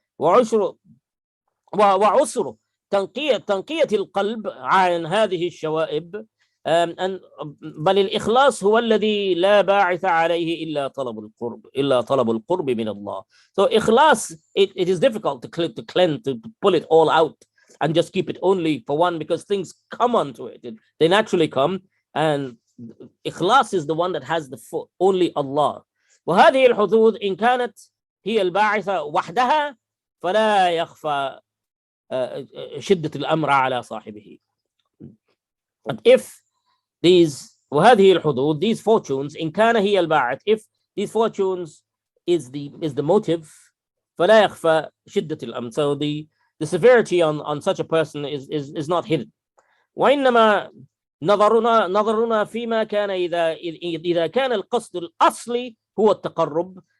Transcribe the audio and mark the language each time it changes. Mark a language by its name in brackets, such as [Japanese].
[Arabic] وعسر تنقية القلب عن هذه الشوائب, بل الإخلاص هو الذي لا باعث عليه إلا طلب القرب من الله. [English] So ikhlas, it is difficult to cleanse, to pull it all out and just keep it only for one, because things come onto it. They naturally come, and ikhlas is the one that has the only Allah. [Arabic] وهذه الحظوظ إن كانت هي الباعثة وحدها فلا يخفى شدة الأمر على صاحبه. [English] And if [Arabic] وهذه الحظوظ, [English] these fortunes, [Arabic] إن كان هي الباعث, [English] if these fortunes is the motive, [Arabic] فلا يخفى شدة الأمر, [English] so the severity on such a person is not hidden. [Arabic] وإنما نظرنا فيما كان إذا كان القصد الأصلي هو التقرب.